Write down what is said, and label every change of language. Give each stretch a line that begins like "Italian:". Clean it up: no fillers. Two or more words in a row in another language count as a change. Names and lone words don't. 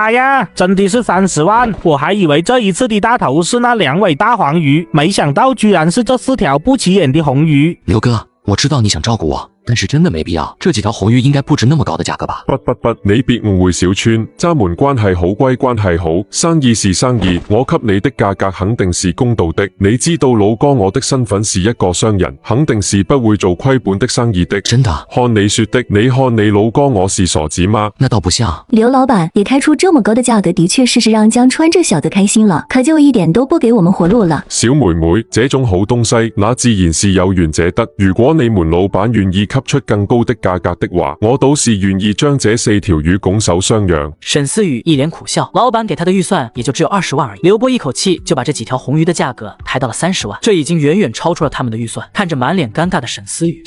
Chinese: 媽呀，真的是30萬！我還以為這一次的大頭是那2尾大黃魚，沒想到居然是這4條不起眼的紅魚。劉哥，我知道你想照顧我，但是真的沒必要，這幾條紅魚應該不值那麼高的價格吧？不，你別誤會小川，咱們關係好歸關係好，生意是生意，我給你的價格肯定是公道的。你知道老哥我的身份是一個商人，肯定是不會做虧本的生意的。真的？看你說的，你看你老哥我是傻子嗎？那倒不像。劉老闆也開出這麼高的價格，的確是讓江川這小子開心了，可就一點都不給我們活路了。小妹妹，這種好東西，那自然是有緣者得。如果你們老闆願意給出更高的價格的話，我倒是願意將這4條魚拱手相讓。沈思雨一臉苦笑，老闆給他的預算也就只有20萬而已。劉波一口氣就把這幾條紅魚的價格抬到了30萬，這已經遠遠超出了他們的預算。看着滿臉尷尬的沈思雨，